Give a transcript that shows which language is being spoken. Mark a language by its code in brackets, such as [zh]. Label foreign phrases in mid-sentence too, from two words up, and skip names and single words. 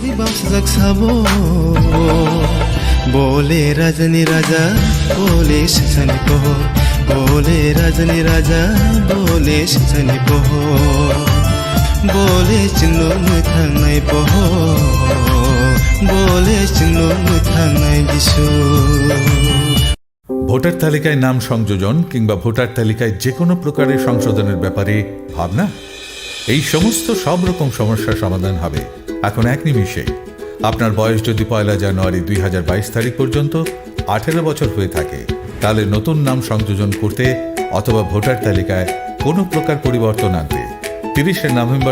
[trp] bole rajani raja bole shani ko bole rajani raja bole shani ko bole chino muthangai po bole chino muthangai jisu [bn] ভোটার তালিকায় নাম সংযোজন কিংবা ভোটার তালিকায় যে কোনো প্রকারের সংশোধনের ব্যাপারে ভাবনা এই সমস্ত সব রকম সমস্যার সমাধান হবে এখন এক নিমিষেই আপনার বয়স যদি 1 জানুয়ারি 2022 তারিখ পর্যন্ত 18 বছর হয়ে থাকে তাহলে নতুন নাম সংযোজন করতে অথবা ভোটার তালিকায় কোনো প্রকার পরিবর্তন আনতে 30 নভেম্বর